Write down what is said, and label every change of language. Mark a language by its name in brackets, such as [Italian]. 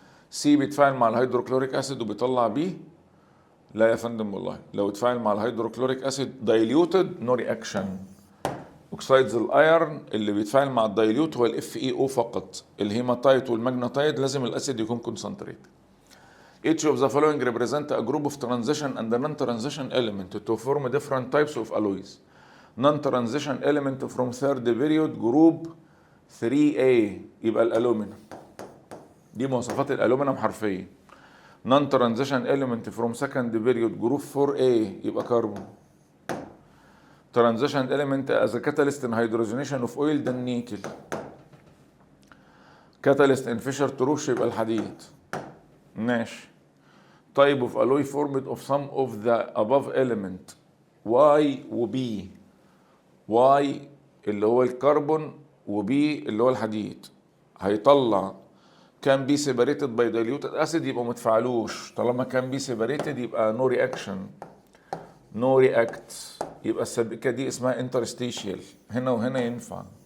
[Arabic] سي بيتفاعل مع الهيدروكلوريك اسيد وبيطلع بي؟ لا يا فندم والله، لو اتفاعل مع الهيدروكلوريك اسيد دايليوتد نو رياكشن. اوكسايدز الايرن اللي بيتفاعل مع الدايليوت هو الاف اي او فقط. الهيماتايت والماجنتايت لازم الاسيد يكون كونسنتريت. [English] Each of the following represent a group of transition and a non-transition element to form different types of alloys. Non-transition element from third period group 3A [Arabic] يبقى الالومنيوم. دي مواصفات الالومنيوم حرفيا. [English] non transition element from second period group 4A [Arabic] يبقى كربون. [English] Transition element as catalyst in hydrogenation of oil ده النيكل. Catalyst in Fischer Tropsch [Arabic] يبقى الحديد. ماشي. [English] type of alloy formed of some of the above element Y و B. [Arabic] Y اللي هو الكربون و B اللي هو الحديد هيطلع كان بي [English] separated by diluted acid [Arabic] يبقى متفاعلوش. طالما كان بي separated يبقى [English] no reaction no react [Arabic] يبقى السبيكة دي اسمها interstitial. هنا وهنا ينفع.